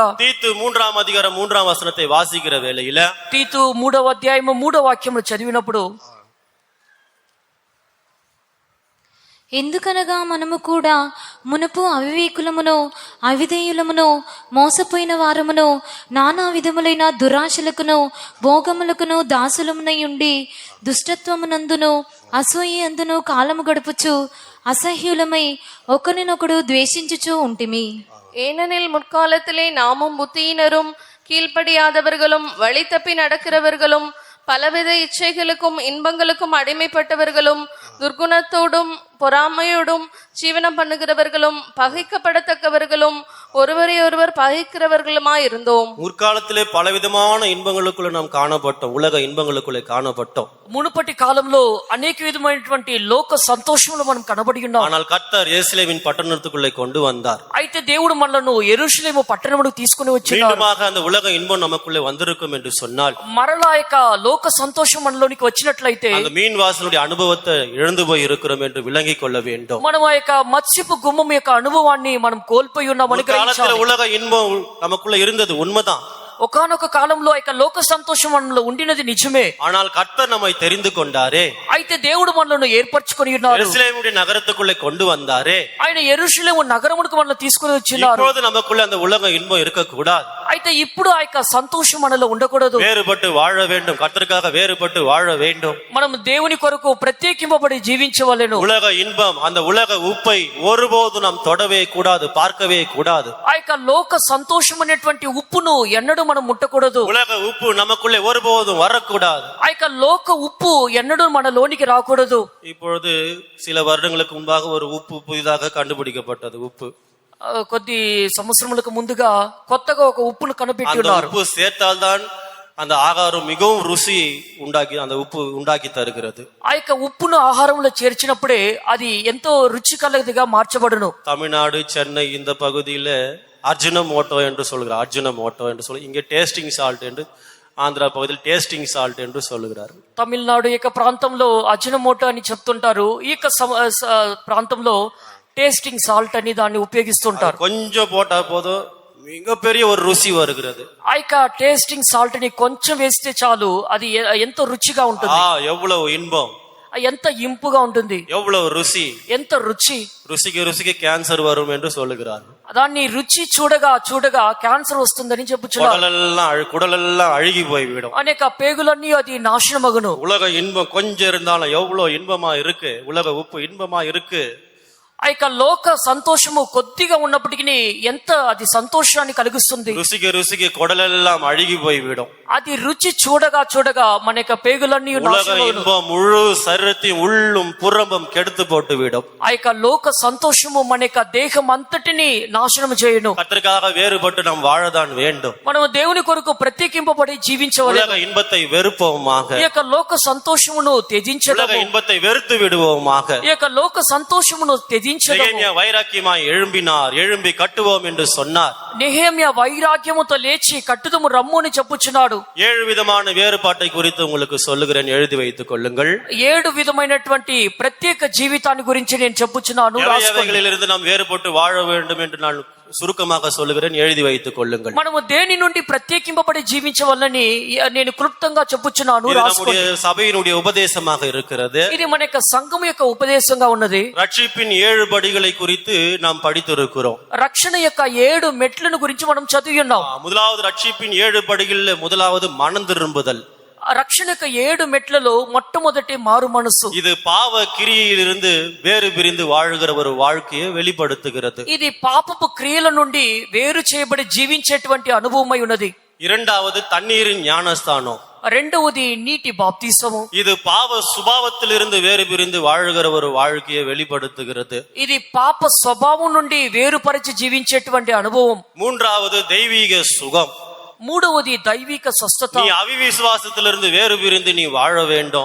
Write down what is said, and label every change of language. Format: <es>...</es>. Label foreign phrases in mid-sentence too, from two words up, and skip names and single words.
<ta>தீத்து 3ஆம் அதிகாரம் 3ஆம் வசனத்தை வாசிக்கிற வேளையில</ta> <te>తీతు 3వ అధ్యాయము 3వ వాక్యమును చదివినప్పుడు, ఎందుకనగా మనము కూడా మునుపు అవివేకులమును అవిధేయులమును మోసపోయిన వారమును నానా విధములైన దురాశలకును భోగములకును దాసులమునై ఉండి దుష్టత్వమునందును అసూయ అందును కాలము గడుపుచు అసహ్యులమై ఒకరినొకడు ద్వేషించుచూ ఉంటిమి.</te> <ta>ஏனெனில் முற்காலத்திலே நாமும் புத்தியினரும் கீழ்ப்படியாதவர்களும் வழி தப்பி நடக்கிறவர்களும் பலவித இச்சைகளுக்கும் இன்பங்களுக்கும் அடிமைப்பட்டவர்களும் துர்குணத்தோடும் பொறாமையோடும் ஜீவனம் பண்ணுகிறவர்களும் பகைக்கப்படத்தக்கவர்களும் ஒருவரை ஒருவர் பகைக்கிறவர்களுமாய் இருந்தோம். முற்காலத்திலே பலவிதமான இன்பங்களுக்குள்ள நாம் காணப்பட்டோம், உலக இன்பங்களுக்குள்ளே காணப்பட்டோம்.</ta> <te>మునుపటి కాలంలో అనేక విధమైనటువంటి లోక సంతోషములు మనం కనబడి ఉన్నాం.</te> <ta>ஆனால் கர்த்தர் எருசலேமின் பட்டணத்துக்குள்ளே கொண்டு வந்தார்.</ta> <te>అయితే దేవుడు మనలను యెరూషలేము పట్టణమునకు తీసుకుని వచ్చినాడు.</te> <ta>மீண்டுமாக அந்த உலக இன்பம் நமக்குள்ளே வந்திருக்கும் என்று சொன்னால்,</ta> <te>మరలా యొక్క లోక సంతోషం మనలోనికి వచ్చినట్లయితే</te> <ta>அந்த மீன் வாசனுடைய அனுபவத்தை இழந்து போய் இருக்கிறோம் என்று விளங்கிக் கொள்ள வேண்டும்.</ta> <te>మనం ఆ యొక్క మత్స్యపు గుమ్మం యొక్క అనుభవాన్ని మనం కోల్పోయి ఉన్నామని</te> <ta>காலத்துல உலக இன்பம் நமக்குள்ள இருந்தது உண்மைதான்.</ta> <te>ఒకానొక కాలంలో ఇక లోక సంతోషం మనలో ఉండినది నిజమే.</te> <ta>ஆனால் கர்த்தர் நம்மை தெரிந்து கொண்டாரே,</ta> <te>అయితే దేవుడు మనలను ఏర్పరచుకొని ఉన్నారు.</te> <ta>எருசலேமுடைய நகரத்துக்குள்ளே கொண்டு வந்தாரே,</ta> <te>ఆయన యెరూషలేము నగరమునకు మనల్ని తీసుకుని వచ్చినారు.</te> <ta>இப்போது நமக்குள்ள அந்த உலக இன்பம் இருக்க கூடாது.</ta> <te>అయితే ఇప్పుడు ఆ యొక్క సంతోషం మనలో ఉండకూడదు.</te> <ta>வேறுபட்டு வாழ வேண்டும், கர்த்தருக்காக வேறுபட்டு வாழ வேண்டும்.</ta> <te>మనం దేవుని కొరకు ప్రత్యేకింపబడి జీవించవలెను.</te> <ta>உலக இன்பம், அந்த உலக உப்பை ஒருபோதும் நாம் தொடவே கூடாது, பார்க்கவே கூடாது.</ta> <te>ఆ యొక్క లోక సంతోషం అనేటువంటి ఉప్పును ఎన్నడూ మనం ముట్టకూడదు.</te> <ta>உலக உப்பு நமக்குள்ளே ஒருபோதும் வரக்கூடாது.</ta> <te>ఆ యొక్క లోక ఉప్పు ఎన్నడూ మనలోనికి రాకూడదు.</te> <ta>இப்பொழுது சில வருடங்களுக்கு முன்பாக ஒரு உப்பு புதிதாக கண்டுபிடிக்கப்பட்டது. உப்பு</ta> <te>కొద్ది సంవత్సరములకు ముందుగా కొత్తగా ఒక ఉప్పును కనిపెట్టి</te> <ta>அந்த</ta> <te>ఉన్నారు.</te> <ta>உப்பு சேர்த்தால்தான் அந்த ஆகாரம் மிகவும் ருசி உண்டாக்கி அந்த உப்பு உண்டாக்கி தருகிறது.</ta> <te>ఆ యొక్క ఉప్పును ఆహారంలో చేర్చినప్పుడే అది ఎంతో రుచికలదిగా మార్చబడును.</te> <ta>தமிழ்நாடு, சென்னை இந்த பகுதியில அர்ஜுனமோட்டோ என்று சொல்கிறார். அர்ஜுனமோட்டோ என்று சொல்லி, இங்கே</ta> <en>tasting salt</en> <ta>என்று, ஆந்திரா பகுதியில்</ta> <en>tasting salt</en> <ta>என்று சொல்லுகிறார்.</ta> <te>తమిళనాడు యొక్క ప్రాంతంలో అజినమోటో అని చెప్తుంటారు. ఈ యొక్క ప్రాంతంలో</te> <en>tasting salt</en> <te>అని దాన్ని ఉపయోగిస్తుంటారు.</te> <ta>கொஞ்சம் போட்டா போதும், மிகப்பெரிய ஒரு ருசி வருகிறது.</ta> <te>ఆ యొక్క</te> <en>tasting salt</en> <te>ని కొంచెం వేస్తే చాలు, అది ఎంతో రుచిగా ఉంటుంది.</te> <ta>எவ்வளவு இன்பம்,</ta> <te>ఎంత ఇంపుగా ఉంటుంది,</te> <ta>எவ்வளவு ருசி.</ta> <te>ఎంత రుచి.</te> <ta>ருசிக்கு ருசிக்கு கேன்சர் வரும் என்று சொல்லுகிறார்.</ta> <te>దాన్ని రుచి చూడగా చూడగా క్యాన్సర్ వస్తుందని చెప్పుచున్నారు.</te> <ta>குடலெல்லாம் அழுகி போய்விடும்.</ta> <te>అనేక పేగులన్నీ అది నాశనమగును.</te> <ta>உலக இன்பம் கொஞ்சம் இருந்தாலும் எவ்வளவு இன்பமா இருக்கு, உலக உப்பு இன்பமா இருக்கு.</ta> <te>ఆ యొక్క లోక సంతోషము కొద్దిగా ఉన్నప్పటికీ ఎంత అది సంతోషాన్ని కలిగిస్తుంది.</te> <ta>ருசிக்கு ருசிக்கு குடலெல்லாம் அழுகி போய்விடும்.</ta> <te>అది రుచి చూడగా చూడగా మన యొక్క పేగులన్నీ</te> <ta>உலக</ta> <te>నాశనమగును.</te> <ta>இன்பம் முழு சரீரத்தையும் உள்ளும் புறம்பும் கெடுத்து போட்டு விடும்.</ta> <te>ఆ యొక్క లోక సంతోషము మన యొక్క దేహం అంతటిని నాశనం చేయును.</te> <ta>கர்த்தருக்காக வேறுபட்டு நாம் வாழதான் வேண்டும்.</ta> <te>మనము దేవుని కొరకు ప్రత్యేకింపబడి జీవించవలెను.</te> <ta>உலக இன்பத்தை வெறுப்போமாக,</ta> <te>ఈ యొక్క లోక సంతోషమును</te> <ta>உலக</ta> <te>త్యజించదము.</te> <ta>இன்பத்தை வெறுத்து விடுவோமாக.</ta> <te>ఈ యొక్క లోక సంతోషమును త్యజించదము.</te> <ta>நெகேமியா வைராக்கியமாய் எழும்பினார், எழும்பி கட்டுவோம் என்று சொன்னார்.</ta> <te>నెహెమ్యా వైరాగ్యముతో లేచి కట్టుదము రమ్ము అని చెప్పుచున్నాడు.</te> <ta>7 விதமான வேறுபாட்டை குறித்து உங்களுக்கு சொல்லுகிறேன், எழுதி வைத்துக் கொள்ளுங்கள்.</ta> <te>7 విధమైనటువంటి ప్రత్యేక జీవితాన్ని గురించి నేను చెప్పుచున్నాను.</te> <ta>எவைகளிலிருந்து நாம் வேறுபட்டு வாழ வேண்டும் என்று நான் சுருக்கமாக சொல்லுகிறேன், எழுதி வைத்துக் கொள்ளுங்கள்.</ta> <te>మనము దేని నుండి ప్రత్యేకింపబడి జీవించవల్లని నేను క్లుప్తంగా చెప్పుచున్నాను.</te> <ta>இது நம்முடைய சபையினுடைய உபதேசமாக இருக்கிறது.</ta> <te>ఇది మన యొక్క సంఘం యొక్క ఉపదేశంగా ఉన్నది.</te> <ta>ரட்சிப்பின் 7 படிகளை குறித்து நாம் படித்திருக்கிறோம்.</ta> <te>రక్షణ యొక్క 7 మెట్లను గురించి మనం చదివి ఉన్నాం.</te> <ta>முதலாவது ரட்சிப்பின் 7 படிகளில் முதலாவது மனம் திரும்புதல்.</ta> <te>రక్షణ యొక్క 7 మెట్లలో మొట్టమొదటి మారు మనసు.</te> <ta>இது பாவ கிரியையிலிருந்து வேறு பிரிந்து வாழ்கிற ஒரு வாழ்க்கையை வெளிப்படுத்துகிறது.</ta> <te>ఇది పాపపు క్రియల నుండి వేరు చేయబడి జీవించేటువంటి అనుభవమై ఉన్నది.</te> <ta>இரண்டாவது தண்ணீரின் ஞானஸ்தானம்.</ta> <te>రెండవది నీటి బాప్తిసము.</te> <ta>இது பாவ சுபாவத்திலிருந்து வேறு பிரிந்து வாழ்கிற ஒரு வாழ்க்கையை வெளிப்படுத்துகிறது.</ta> <te>ఇది పాప స్వభావం నుండి వేరుపరిచి జీవించేటువంటి అనుభవం.</te> <ta>மூன்றாவது தெய்வீக சுகம்.</ta> <te>మూడవది దైవిక స్వస్థత.</te> <ta>நீ அவிவிசுவாசத்திலிருந்து வேறு பிரிந்து நீ வாழ வேண்டும்.</ta>